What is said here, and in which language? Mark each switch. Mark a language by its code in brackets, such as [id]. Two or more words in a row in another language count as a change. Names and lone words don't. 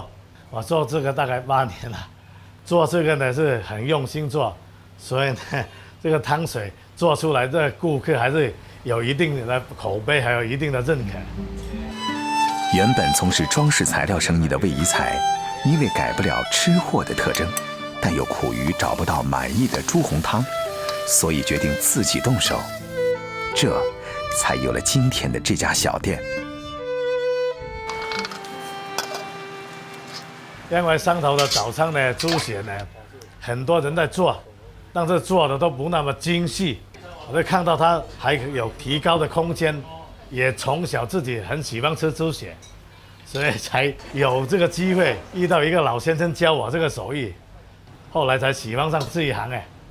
[zh] 我做這個大概8年了，做這個呢是很用心做，所以呢這個湯水做出來的顧客還是有一定的口碑，還有一定的認可。原本從事裝飾材料生意的魏宜才，因為改不了吃貨的特徵，但又苦於找不到滿意的豬紅湯，所以決定自己動手，這才有了今天的這家小店。因為汕頭的早餐呢，豬血呢，很多人在做，但是做的都不那麼精細。我就看到它還有提高的空間，也從小自己很喜歡吃豬血，所以才有這個機會遇到一個老先生教我這個手藝，後來才喜歡上這一行哎。